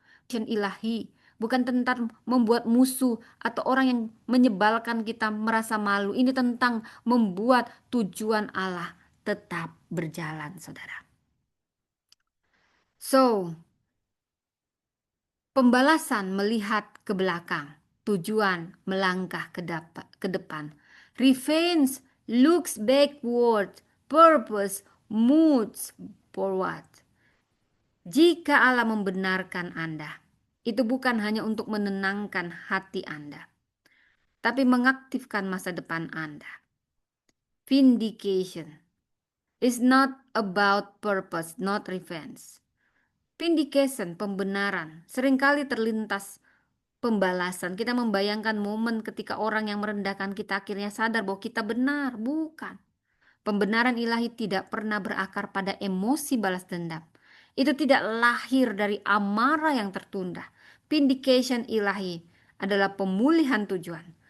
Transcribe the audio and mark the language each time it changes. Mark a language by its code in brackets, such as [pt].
[id] Kerajaan ilahi bukan tentang membuat musuh atau orang yang menyebalkan kita merasa malu. Ini tentang membuat tujuan Allah tetap berjalan, saudara. So, pembalasan melihat ke belakang, tujuan melangkah ke depan. [en] Revenge looks backward, purpose moves forward. [id] Jika Allah membenarkan Anda, itu bukan hanya untuk menenangkan hati Anda, tapi mengaktifkan masa depan Anda. [en] Vindication is not about purpose, not revenge. [id] Vindication, pembenaran, seringkali terlintas pembalasan. Kita membayangkan momen ketika orang yang merendahkan kita akhirnya sadar bahwa kita benar, bukan. Pembenaran ilahi tidak pernah berakar pada emosi balas dendam. Itu tidak lahir dari amarah yang tertunda. Vindication ilahi adalah pemulihan tujuan.